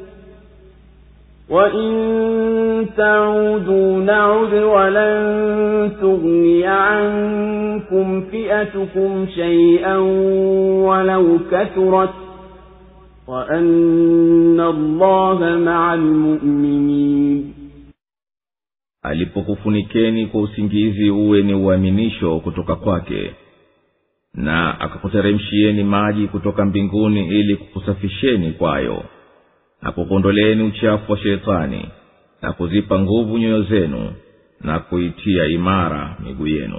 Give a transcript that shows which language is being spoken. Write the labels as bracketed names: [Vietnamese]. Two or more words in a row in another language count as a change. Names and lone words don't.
[Arabic] وإن تعودوا نعد ولن تغني عنكم فئتكم شيئا ولو كثرت وأن الله مع المؤمنين. [Swahili] alipokufunikeni kwa usingizi uwe ni uaminisho kutoka kwake, na akakuteremshieni maji kutoka mbinguni ili kukusafisheni kwayo, na kukuondoleeni uchafu wa shetani, na kuzipa nguvu nyoyo zenu, na kuitia imara miguu yenu.